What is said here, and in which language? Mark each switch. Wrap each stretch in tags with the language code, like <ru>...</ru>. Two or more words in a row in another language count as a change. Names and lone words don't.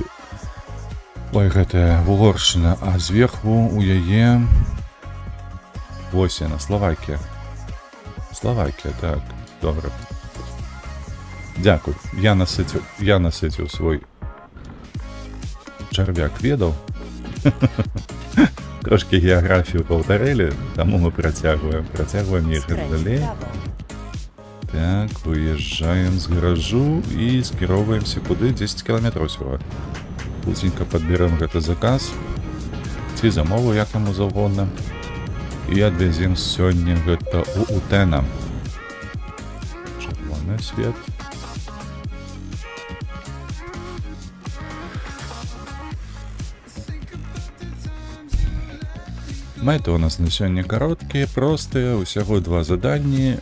<be>Ой, гэта Угоршчына, а зверху у яе... Вось яна, Словакія. Так, добра. Дякую.</be> <uk>Я наситив свой черв'як ведаў. Трошки географію повторили, тому ми</uk> <be>працягваем ехать далей. Так, выезжаем з гаражу і скіроўваемся куды?</be> <ru>10 километров всего.</ru> <be>Хуценька подберем гэты заказ, ці замову якому заўгодна, і адвязем сёння гэта у Утена. Чырвоны свет. Мэты у нас на сёння кароткія, простыя, усяго 2 заданні.</be>